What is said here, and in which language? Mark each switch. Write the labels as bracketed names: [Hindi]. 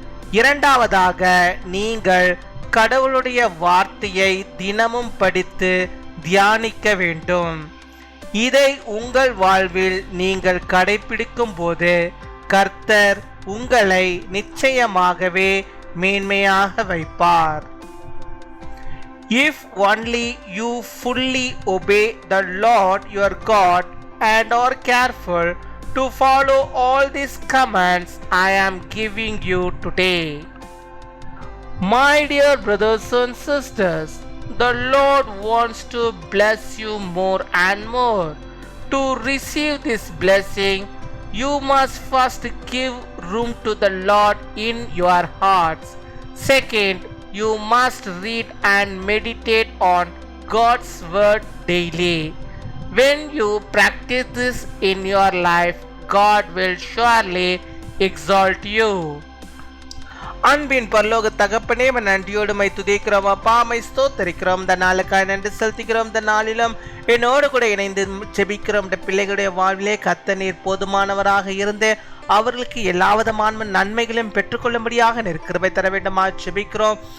[Tamil] இரண்டாவதாக, நீங்கள் கடவுளுடைய வார்த்தையை தினமும் படித்து தியானிக்க வேண்டும். இதை உங்கள் வாழ்வில் நீங்கள் கடைபிடிக்கும் போது கர்த்தர் உங்களை நிச்சயமாகவே மேன்மையாக வைப்பார். [English] If only you fully obey the Lord your God and are careful to follow all these commands I am giving you today. My dear brothers and sisters, the Lord wants to bless you more and more. To receive this blessing, you must first give room to the Lord in your hearts. Second, you must read and meditate on God's word daily. When you practice this in your life, God will surely exalt you. [Tamil] அன்பின் பரலோக தகப்பனே, நன்றியோடு my துதிக்கிறோம் அப்பா, my ஸ்தோத்தரிக்கிறோம். இந்த நாளுக்காய் நன்றி செலுத்துகிறோம். இந்த நாளிலும் என்னோடு கூட இணைந்து ஜெபிக்கிறோம். இந்த பிள்ளைகளுடைய வாழ்விலே கர்த்தர் நீர் போதுமானவராக இருந்து அவர்களுக்கு எல்லா விதமான நன்மைகளையும் பெற்றுக்கொள்ளும்படியாக கிருபை தர வேண்டுமா ஜெபிக்கிறோம்.